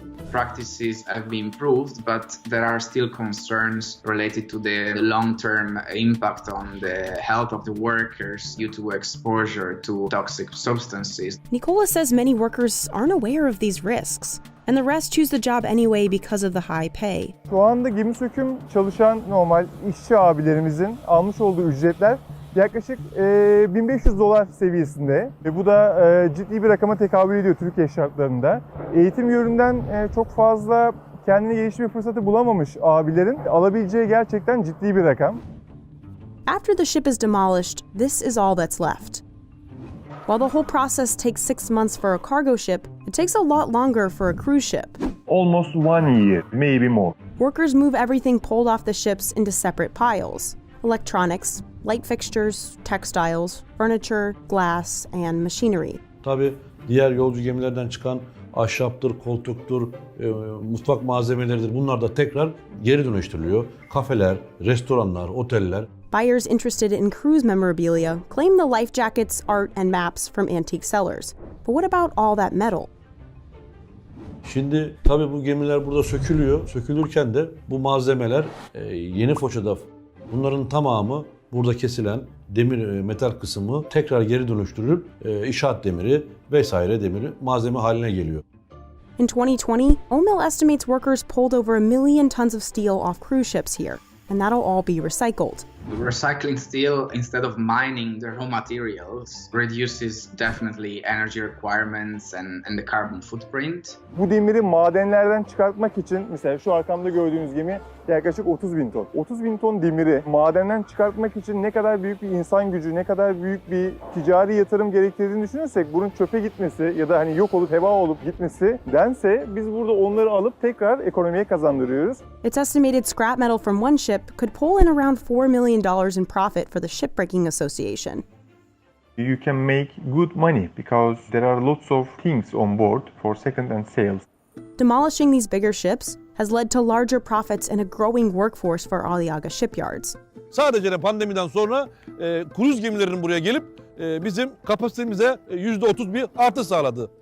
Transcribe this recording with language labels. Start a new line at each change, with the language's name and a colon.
English: Practices have been improved, but there are still concerns related to the long-term impact on the health of the workers due to exposure to toxic substances. Nicola says many workers aren't aware of these risks, and the rest choose the job anyway because of the high pay.
Turkish: Şu anda gemi söküm çalışan normal işçi abilerimizin almış olduğu ücretler yaklaşık $1500 seviyesinde ve bu da ciddi bir rakama tekabül ediyor Türkiye şartlarında. Eğitim yönünden çok fazla kendini geliştirme fırsatı bulamamış abilerin alabileceği gerçekten ciddi bir rakam.
English: After the ship is demolished, this is all that's left. While the whole process takes 6 months for a cargo ship, it takes a lot longer for a cruise ship. Almost 1 year, maybe more. Workers move everything pulled off the ships into separate piles: electronics, light fixtures, textiles, furniture, glass, and machinery.
Turkish: Tabii diğer yolcu gemilerden çıkan ahşaptır, koltuktur, mutfak malzemeleridir. Bunlar da tekrar geri dönüştürülüyor. Kafeler, restoranlar, oteller.
English: Buyers interested in cruise memorabilia claim the life jackets, art, and maps from antique sellers. But what about all that metal?
Turkish: Şimdi tabii bu gemiler burada sökülüyor. Sökülürken de bu malzemeler yeni Foça'da bunların tamamı burada kesilen demir metal kısmı tekrar geri dönüştürülüp inşaat demiri vesaire demiri malzeme haline geliyor.
English: In 2020, OMIL estimates workers pulled over 1 million tons of steel off cruise ships here, and that'll all be recycled. Recycling steel instead of mining the raw materials reduces definitely energy requirements and the carbon footprint.
Turkish: Bu demiri madenlerden çıkartmak için mesela şu arkamda gördüğünüz gemi yaklaşık 30.000 ton. 30.000 ton demiri madenden çıkartmak için ne kadar büyük bir insan gücü, ne kadar büyük bir ticari yatırım gerektirdiğini düşünürsek bunun çöpe gitmesi ya da hani yok olup heba olup gitmesi dense biz burada onları alıp tekrar ekonomiye kazandırıyoruz.
English: It's estimated scrap metal from one ship could pull in around $4 million in profit for the Shipbreaking Association. You can make good money because there are lots of things on board for second-hand sales. Demolishing these bigger ships has led to larger profits and a growing workforce for Aliaga shipyards.
Turkish: Sadece de pandemiden sonra kruz gemilerinin buraya gelip bizim kapasitemize %30 bir artış sağladı.